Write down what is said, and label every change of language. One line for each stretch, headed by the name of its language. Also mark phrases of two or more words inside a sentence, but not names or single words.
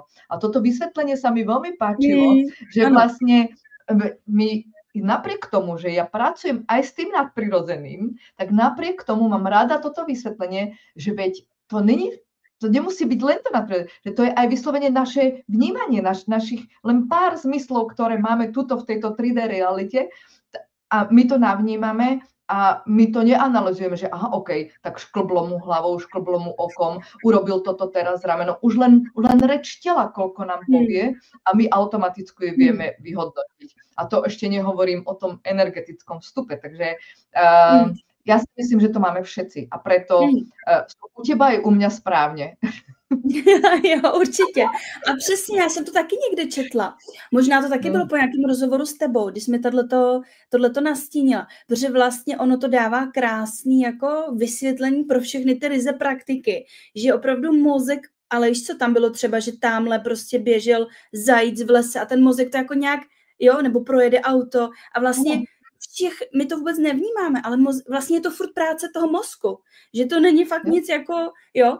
Slovak: A toto vysvetlenie sa mi veľmi páčilo, že vlastne my napriek tomu, že ja pracujem aj s tým nadprirodzeným, tak napriek tomu mám rada toto vysvetlenie, že veď to nemusí byť len to nadprirodzené, že to je aj vyslovene naše vnímanie, našich len pár zmyslov, ktoré máme tuto v tejto 3D realite a my to navnímame a my to neanalizujeme, že aha, OK, tak šklblo mu hlavou, šklblo mu okom, urobil toto teraz rameno. Už len reč tela, koľko nám povie a my automaticky ju vieme vyhodnotiť. A to ešte nehovorím o tom energetickom vstupe, takže ja si myslím, že to máme všetci a preto u teba aj u mňa správne.
Czech: Jo, určitě. A přesně, já jsem to taky někde četla. Možná to taky bylo po nějakém rozhovoru s tebou, když mi tohleto nastínila. Protože vlastně ono to dává krásný jako vysvětlení pro všechny ty ryze praktiky, že opravdu mozek, ale víš co, tam bylo třeba, že tamhle prostě běžel zajíc v lese a ten mozek to jako nějak, jo, nebo projede auto a vlastně my to vůbec nevnímáme, ale vlastně je to furt práce toho mozku, že to není fakt nic jako, jo.